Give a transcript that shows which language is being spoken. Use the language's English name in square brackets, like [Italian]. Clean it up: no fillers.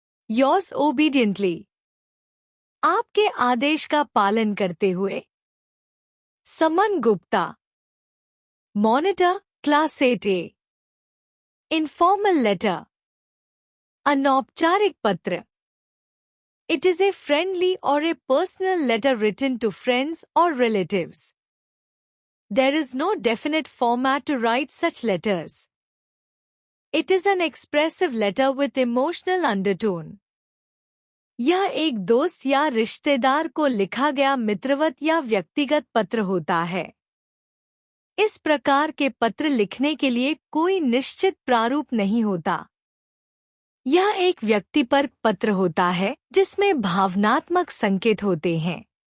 [English] yours obediently, [Hindi] आपके आदेश का पालन करते हुए समन Gupta, monitor, class 8A। [English] informal letter, [Hindi] अनौपचारिक पत्र। [English] It is a friendly or a personal letter written to friends or relatives. There is no definite format to write such letters. It is an expressive letter with emotional undertone. [Hindi] यह एक दोस्त या रिश्तेदार को लिखा गया मित्रवत या व्यक्तिगत पत्र होता है। इस प्रकार के पत्र लिखने के लिए कोई निश्चित प्रारूप नहीं होता। यह एक व्यक्तिपरक पत्र होता है जिसमें भावनात्मक संकेत होते हैं।